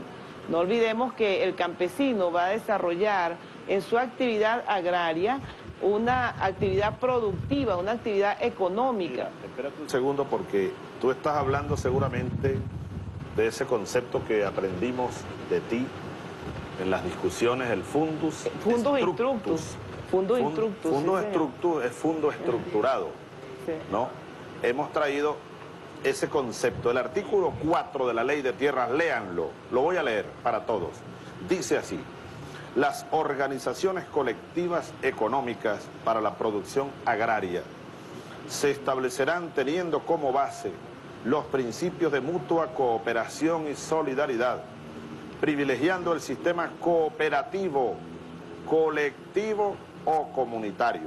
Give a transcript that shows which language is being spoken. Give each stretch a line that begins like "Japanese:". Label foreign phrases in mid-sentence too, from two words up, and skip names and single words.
Spanish: No olvidemos que el campesino va a desarrollar en su actividad agraria una actividad productiva, una actividad económica. Mira, espérate un segundo, porque tú estás hablando seguramente de ese concepto que aprendimos de ti en las discusiones, el
Latin: fundus instructus. Fundus instructus. Fundus instructus
Spanish: es fondo estructurado, sí, ¿no? Hemos traído ese concepto. El artículo 4 de la Ley de Tierras, léanlo, lo voy a leer para todos. Dice así: las organizaciones colectivas económicas para la producción agraria se establecerán teniendo como base los principios de mutua cooperación y solidaridad, privilegiando el sistema cooperativo, colectivo o comunitario.